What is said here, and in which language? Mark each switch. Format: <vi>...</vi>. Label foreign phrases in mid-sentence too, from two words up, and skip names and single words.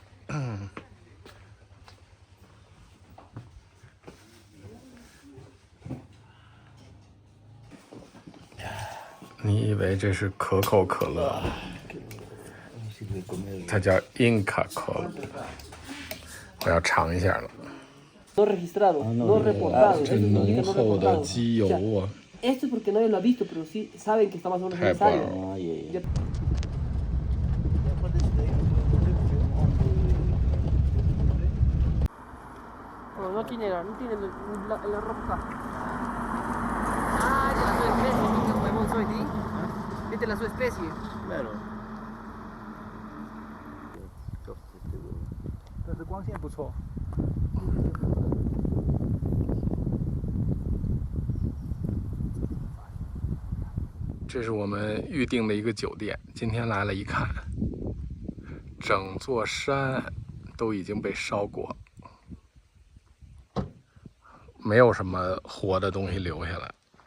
<zh>你以为这是可口可乐？它叫 Inca Cola。我要尝一下了。</zh> <es>No registrado, no reportado.</es> <zh>这浓厚的机油啊！</zh> <es>Esto es porque nadie lo ha visto, pero sí saben que está más o menos Qué necesario. bueno. Pero no tiene la roja. Ah, de la subespecie, ¿qué huevón soy, sí? Esta es la subespecie. Claro.</es> <zh>但是光线不错。这是我们预定的一个酒店，今天来了一看，整座山都已经被烧过，没有什么活的东西留下来。</zh>